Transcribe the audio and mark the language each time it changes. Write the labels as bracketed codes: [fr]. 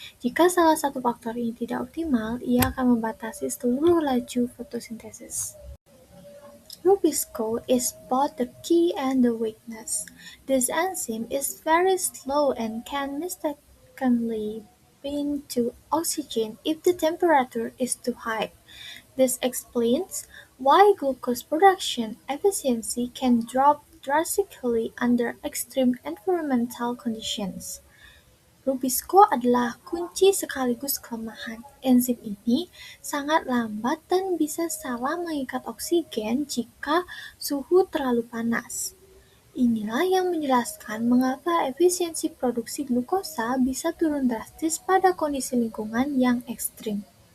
[id] Jika salah satu faktor ini tidak optimal, ia akan membatasi seluruh laju fotosintesis. [en] Rubisco is both the key and the weakness. This enzyme is very slow and can mistakenly bind to oxygen if the temperature is too high. This explains why glucose production efficiency can drop drastically under extreme environmental conditions. [id] Rubisco adalah kunci sekaligus kelemahan. Enzim ini sangat lambat dan bisa salah mengikat oksigen jika suhu terlalu panas. Inilah yang menjelaskan mengapa efisiensi produksi glukosa bisa turun drastis pada kondisi lingkungan yang ekstrim.